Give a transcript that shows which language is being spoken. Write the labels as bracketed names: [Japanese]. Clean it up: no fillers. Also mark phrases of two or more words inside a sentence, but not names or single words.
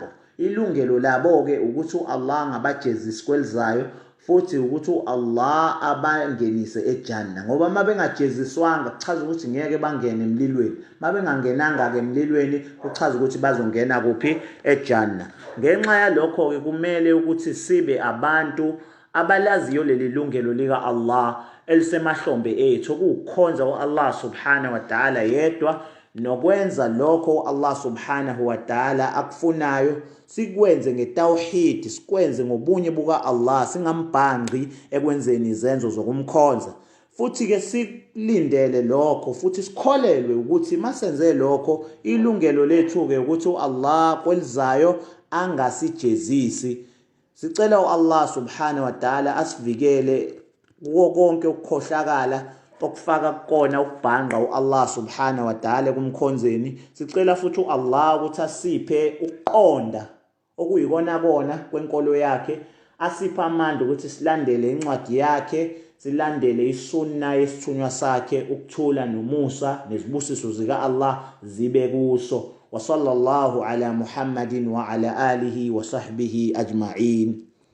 [Zulu] Ilungelo labo ke ukuthi Allah ngabajezisi kwelizayo futhi ukuthi Allah abangenise eJannah, ngoba mabengajeziswanga kuchaza ukuthi ngeke bangene emlilweni, mabengangenanga ke emlilweni kuchaza ukuthi bazongena kuphi eJannah. Ngenxa yalokho ke kumele ukuthi sibe abantu abalaziyo leli lungelo lika Allah elisemahlombe ethu, ukukhonza uAllah [Arabic] سبحانه وتعالى [Zulu] yedwa nokwenza lokho Allah [Arabic] سبحانه وتعالى [Zulu] akufunayo sikwenze ngetawhid, sikwenze ngobunye buka Allah, singambhanqi ekwenzeni izenzo zokumkhonza. Futhi ke silindele lokho futhi sikholelwe ukuthi masenze lokho ilungelo lethu ke ukuthi uAllah kwelizayo angasijezisi. Sicela uAllah [Arabic] سبحانه وتعالى [Zulu] asivikele kuwo konke ukukhohlakala okufaka kukona ukubhanqa uAllah [Arabic] سبحانه وتعالى [Zulu] kumkhonzeni. Sicela futhi uAllah ukuthi asiphe ukuqonda okuyikona kona kwenkolo yakhe, asiphe amandla ukuthi silandele incwadi yakhe, silandele isunna yesithunywa sakhe, ukuthula nomusa nezibusiso zika Allah zibe kuso. [Arabic] وصلى الله على محمد وعلى آله وصحبه أجمعين.